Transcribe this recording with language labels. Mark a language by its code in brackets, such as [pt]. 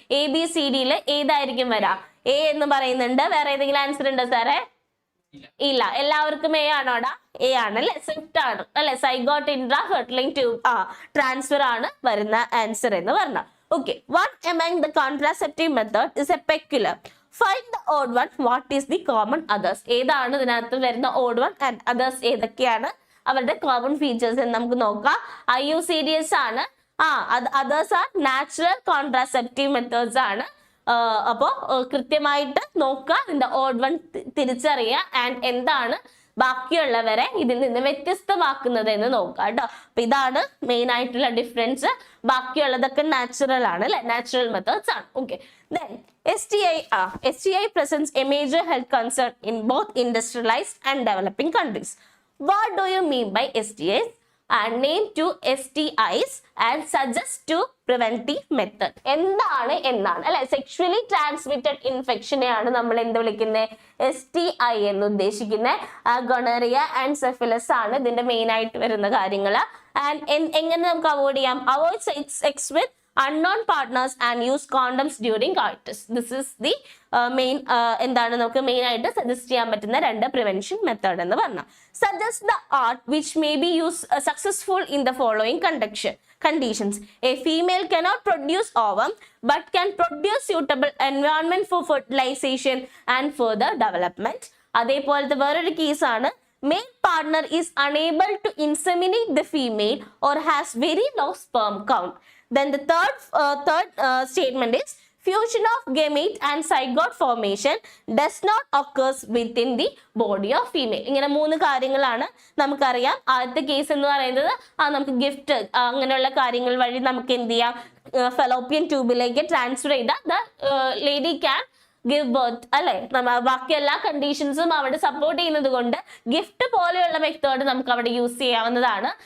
[ml] ABCDയിൽ ഏതായിരിക്കും വരാ? എ എന്ന് പറയുന്നുണ്ട്. വേറെ ഏതെങ്കിലും ആൻസർ ഉണ്ടോ സാറേ? ഇല്ല, എല്ലാവർക്കും എ ആണോടാ? എ ആണ് അല്ലെ, സ്വിഫ്റ്റ് ആണ് അല്ലെ. സൈഗോട്ട് ഇൻട്രാ ഫെർട്ടിലൈൻ ട്യൂബ് ട്രാൻസ്ഫർ ആണ് വരുന്ന ആൻസർ എന്ന് പറഞ്ഞ. [en] Okay, what among the contraceptive method is a peculiar? Find the odd one. What is the common others? [ml] ഏതാണ് ഇതിനകത്ത് വരുന്ന odd one and others? ഏതൊക്കെയാണ് അവരുടെ കോമൺ ഫീച്ചേഴ്സ് എന്ന് നമുക്ക് നോക്കാം. IUCDs ആണ്. [en] others are natural contraceptive methods [ml] ആണ്. അപ്പോ കൃത്യമായിട്ട് നോക്കുക, ഇതിന്റെ ഓഡ് വൺ തിരിച്ചറിയുക ആൻഡ് എന്താണ് ബാക്കിയുള്ളവരെ ഇതിൽ നിന്ന് വ്യത്യസ്തമാക്കുന്നത് എന്ന് നോക്കുക കേട്ടോ. അപ്പൊ ഇതാണ് മെയിൻ ആയിട്ടുള്ള ഡിഫറൻസ്. ബാക്കിയുള്ളതൊക്കെ നാച്ചുറൽ ആണ് അല്ലെ, നാച്ചുറൽ മെത്തേഡ്സ് ആണ്. [en] Okay, then STI presents a major health concern in both industrialized and developing countries. What do you mean by STIs? And name 2 STIs and suggest 2 preventive method. [ml] എന്താണ് അല്ലെ, sexually transmitted ഇൻഫെക്ഷനെയാണ് നമ്മൾ എന്ത് വിളിക്കുന്നത്? STI എന്ന് ഉദ്ദേശിക്കുന്നത്. ഗൊണറിയ and സെഫിലസ് ആണ് ഇതിന്റെ main ആയിട്ട് വരുന്ന കാര്യങ്ങൾ. ആൻഡ് എങ്ങനെ നമുക്ക് അവോയ്ഡ് ചെയ്യാം? [en] Avoid sex with unknown partners and use condoms during coitus. This is the main [ml] എന്താണ് നമുക്ക് മെയിൻ ആയിട്ട് സജസ്റ്റ് ചെയ്യാൻ പറ്റുന്ന 2 പ്രിവെൻഷൻ മെത്തേഡ് എന്ന് പറഞ്ഞാൽ. [en] Suggest the art which may be used successful in the following conditions. A female cannot produce ovum but can produce suitable environment for fertilization and further development. [ml] അതേപോലത്തെ വേറൊരു കേസാണ്. [en] Male partner is unable to inseminate the female or has very low sperm count. Then the third statement is fusion of gamete and zygote formation does not occurs within the body of female. [ml] ഇങ്ങനെ 3 കാര്യങ്ങളാണ് നമുക്കറിയാം. ആദ്യത്തെ case എന്ന് പറയുന്നത് നമുക്ക് gift അങ്ങനെയുള്ള കാര്യങ്ങൾ വഴി നമുക്ക് എന്ത് ചെയ്യാം? ഫെലോപ്പിയൻ ട്യൂബിലേക്ക് ട്രാൻസ്ഫർ ചെയ്ത ലേഡി ക്യാൻ ഗിവ് ബർത്ത് അല്ലെ, ബാക്കി എല്ലാ കണ്ടീഷൻസും അവിടെ സപ്പോർട്ട് ചെയ്യുന്നത് കൊണ്ട് ഗിഫ്റ്റ് പോലെയുള്ള മെത്തേഡ് നമുക്ക് അവിടെ യൂസ് ചെയ്യാവുന്നതാണ്.